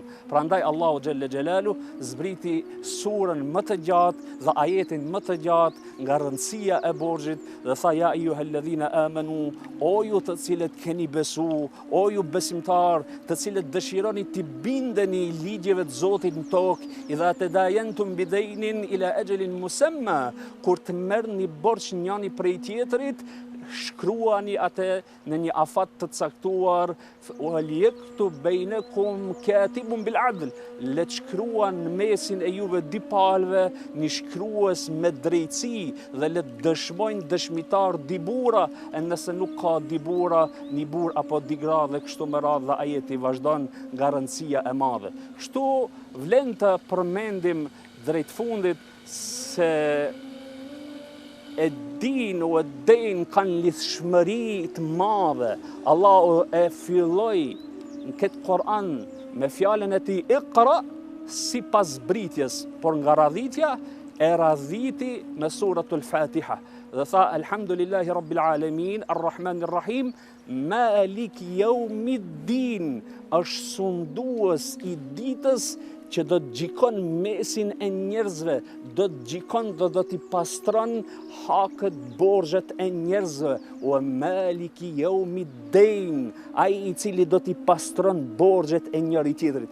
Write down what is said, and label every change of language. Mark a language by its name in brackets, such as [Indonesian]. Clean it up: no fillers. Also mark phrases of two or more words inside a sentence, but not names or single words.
[Albanian] Prandaj [Arabic] الله جل جلاله [Albanian] zbriti surën më të gjatë dhe ajetin më të gjatë nga rëndësia e borxhit dhe tha: [Arabic] "يا أيها الذين آمنوا", [Albanian] o ju të cilët keni besu, o ju besimtar, të cilët dëshironi të bindeni ligjeve të Zotit në tokë, [Arabic] إذا تداينتم بدين إلى أجل musamma, [Albanian] kur të merrni borxh njëri prej tjetrit, shkruani atë në një afat të caktuar, [Arabic] وليكتب بينكم كاتب بالعدل, [Albanian] le të shkruan në mesin e juve dy palëve një shkrues me drejtësi dhe le të dëshmojnë dëshmitar dy burra, e nëse nuk ka dy burra, një burr apo dy gra, dhe kështu me radhë dhe ajeti vazhdon nga rëndësia e madhe. Kështu vlen të përmendim drejt fundit se e din o e den kanë lidhshmëri të madhe. Allahu e filloi në këtë Kur'an me fjalën e tij Iqra sipas zbritjes, por nga radhitja e radhiti me suratul Fatiha. Dhe tha: [Arabic] "الحمد لله رب العالمين الرحمن الرحيم مالك يوم الدين", [Albanian] është sundues i ditës që do të gjikon mesin e njerëzve, do të gjikon dhe do t'i pastron hakët, borxhet e njerëzve, o [Arabic] مالك يوم الدين, [Albanian] ai i cili do t'i pastron borxhet e njëri tjetrit.